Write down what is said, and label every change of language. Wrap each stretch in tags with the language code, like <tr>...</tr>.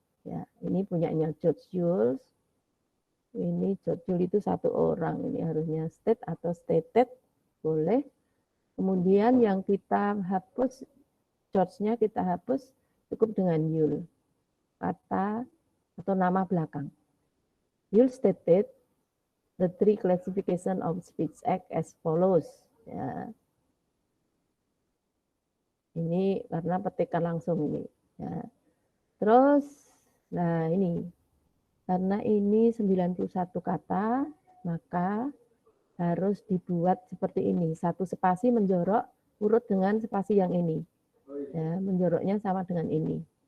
<id>Ya, ini punyanya George Jules. Ini George Jules itu satu orang, ini harusnya state atau stated, boleh. Kemudian yang kita hapus, George-nya kita hapus, cukup dengan Yul, kata atau nama belakang.</id> <en>Yul stated the three classification of speech act as follows.</en> <id>Ya. Ini karena petikan langsung ini. Ya. Terus, nah ini, karena ini 91 kata, maka harus dibuat seperti ini. Satu spasi menjorok urut dengan spasi yang ini. Ya, menjoroknya sama dengan ini.</id>